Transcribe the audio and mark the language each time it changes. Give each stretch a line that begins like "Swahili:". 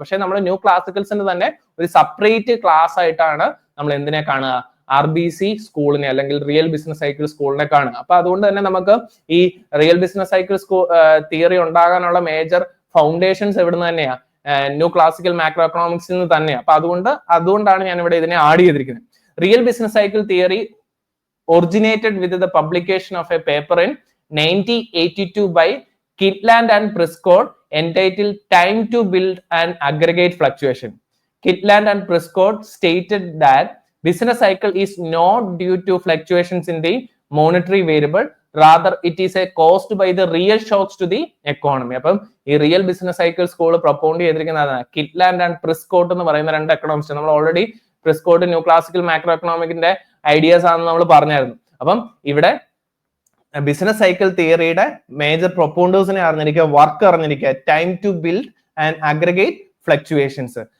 Malayalam: പക്ഷെ നമ്മൾ ന്യൂ ക്ലാസിക്കൽസിന്റെ തന്നെ ഒരു സെപ്പറേറ്റ് ക്ലാസ് ആയിട്ടാണ് നമ്മൾ എന്തിനെ കാണുക, RBC സ്കൂളിനെ അല്ലെങ്കിൽ റിയൽ ബിസിനസ് സൈക്കിൾ സ്കൂളിനെ കാണുക. അപ്പൊ അതുകൊണ്ട് തന്നെ നമുക്ക് ഈ റിയൽ ബിസിനസ് സൈക്കിൾ തിയറി ഉണ്ടാകാനുള്ള മേജർ ഫൗണ്ടേഷൻസ് എവിടുന്ന് തന്നെയാ, ന്യൂ ക്ലാസിക്കൽ മാക്രോ എക്കണോമിക്സിൽ നിന്ന് തന്നെയാണ്. അപ്പൊ അതുകൊണ്ടാണ് ഞാൻ ഇവിടെ ഇതിനെ ആഡ് ചെയ്തിരിക്കുന്നത്.
English: Real business cycle theory originated with the publication of a paper in 1982 by Kitland and Prescott entitled Time to Build and Aggregate Fluctuation. Kitland and Prescott stated that business cycle is not due to fluctuations in the monetary variable, rather it is caused by the real shocks to the economy.
Malayalam: അപ്പം ഈ real business cycle school പ്രൊപ്പോണ്ട് ചെയ്തിരിക്കുന്നതാണ് കിറ്റ്ലാൻഡ് and പ്രിസ്കോട്ട് എന്ന് പറയുന്ന രണ്ട് economist. നമ്മൾ already പ്രിസ്കോട്ട് new classical macro എക്കണോമിക്കിന്റെ ideas ആണെന്ന് നമ്മൾ പറഞ്ഞായിരുന്നു. അപ്പം ഇവിടെ ബിസിനസ് സൈക്കിൾ തിയറിയുടെ മേജർ പ്രൊപ്പോണ്ടേഴ്സിനെ അറിഞ്ഞിരിക്കുക, വർക്ക് അറിഞ്ഞിരിക്കുക, time to build and aggregate fluctuations.